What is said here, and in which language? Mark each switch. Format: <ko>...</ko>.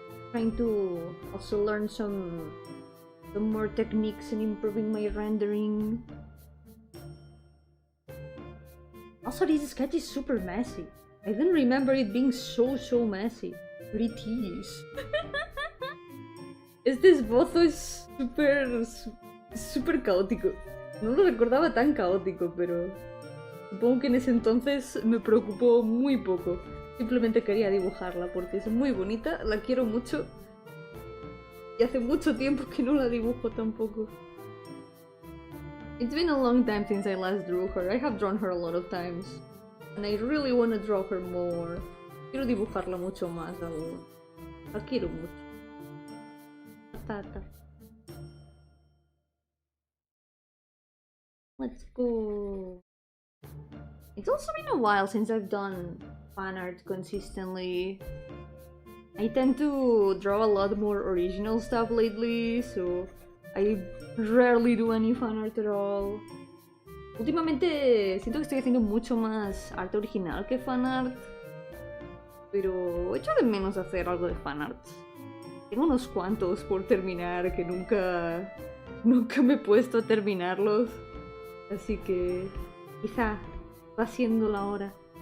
<en>Trying to also learn some more techniques and improving my rendering. Also, this sketch is super messy. I didn't remember it being so messy. But it is.</en> <es>Este esbozo es súper caótico. No lo recordaba tan caótico, pero supongo que en ese entonces me preocupó muy poco. Simplemente quería dibujarla porque es muy bonita, la quiero mucho. Y hace mucho tiempo que no la dibujo tampoco.</es> <en>It's been a long time since I last drew her. I have drawn her a lot of times. And I really want to draw her more.</en> <es>Quiero dibujarla mucho más aún. La quiero mucho. Tata.</es> <en>Let's go. It's also been a while since I've done fan art consistently. I tend to draw a lot more original stuff lately, so I rarely do any fan art at all.</en> <es>Últimamente siento que estoy haciendo mucho más arte original que fan art, pero echo de menos hacer algo de fan art. Tengo unos cuantos por terminar que nunca me he puesto a terminarlos, así que quizá va siendo la hora.</es>